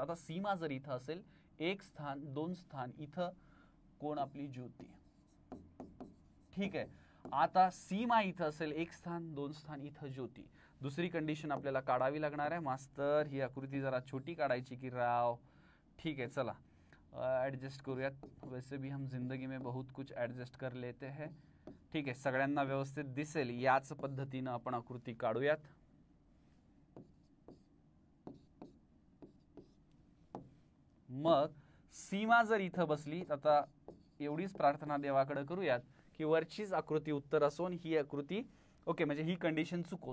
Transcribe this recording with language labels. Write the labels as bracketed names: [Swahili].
[Marathi] आता सीमा जर इथं असेल, 1 स्थान 2 स्थान इथं कोण, आपली ज्योती. ठीक आहे. आता सीमा इथं असेल, 1 स्थान 2 स्थान इथं ज्योती. दुसरी कंडिशन आपल्याला काढावी लागणार आहे. मास्तर ही आकृती जरा छोटी काढायची की राव. [Hindi] ठीक है, [Marathi] चला एडजस्ट करूयात. [Hindi] वैसे भी हम जिंदगी में बहुत कुछ एडजस्ट कर लेते हैं. [Marathi] ठीक आहे, सगळ्यांना व्यवस्थित दिसेल याच पद्धतीनं आपण आकृती काढूयात. मग सीमा जर इथं बसली, आता एवढीच प्रार्थना देवाकडे करूयात की वरचीच आकृती उत्तर असो, ही आकृती ओके, म्हणजे ही कंडिशन चुको.